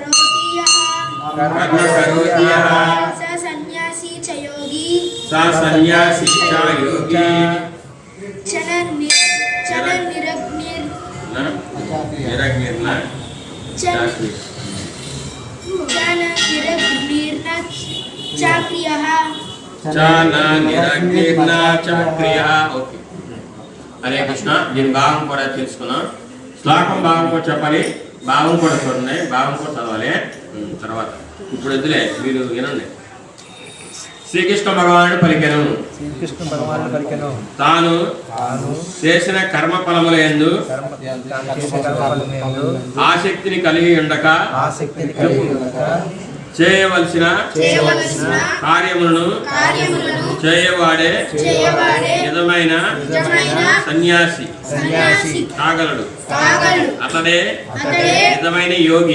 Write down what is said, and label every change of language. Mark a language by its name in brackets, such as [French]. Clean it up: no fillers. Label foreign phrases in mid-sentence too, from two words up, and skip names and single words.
[Sanskrit] करोति यः स सन्यासी च योगी च न निरग्निर्न चाक्रियः। [Telugu] ఓకే హరే కృష్ణ. దీని భావం కూడా తెలుసుకున్నాం. శ్లోకం భావం కూడా చెప్పాలి, భావం కూడా చూడండి, భావం కూడా చదవాలి. తర్వాత ఇప్పుడు వద్దులే, మీరు వినండి. శ్రీకృష్ణ భగవానుడు పలికెను తాను చేసిన కర్మ ఫలముల యందు ఆసక్తిని కలిగి ఉండక చేయవలసిన కార్యములను చేయవాడే నిజమైన సన్యాసి కాగలడు, అతడే నిజమైన యోగి.